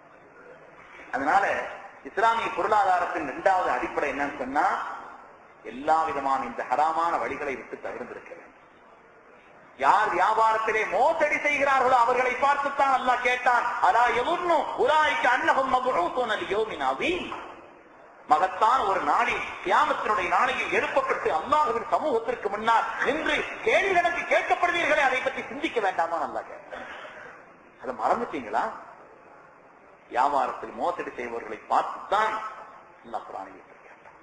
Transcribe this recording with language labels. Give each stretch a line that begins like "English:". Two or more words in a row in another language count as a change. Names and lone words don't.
Tamil: அதனால இஸ்லாமிய பொருளாதாரத்தின் 2வது அடிப்படை என்னன்னு சொன்னா, எல்லா விதமான இந்த ஹராமான வழிகளை விட்டு தவிர்த்திருக்க வேண்டும். யார் வியாபாரத்திலே மோசடி செய்கிறார்களோ அவர்களை பார்த்துத்தான் அல்லாஹ் கேட்டான்,
Arabic: ألا يظن أولئك أنهم مبعوثون ليوم عظيم.
Tamil: மகத்தான் ஒரு நாளில் கியாமத்தினுடைய நாளையில் எழுப்பப்பட்டு அல்லாஹ்வின் சமூகத்திற்கு முன்னால் நின்று கேள்வி கணக்கு கேட்கப்படுவீர்களே, அதை பற்றி சிந்திக்க வேண்டாமா? நல்லா கேட்க அதை மறந்துட்டீங்களா? வியாபாரத்தில் மோசடி செய்பவர்களை பார்த்துத்தான் அல்லாஹ் குர்ஆனில் கேட்டார்.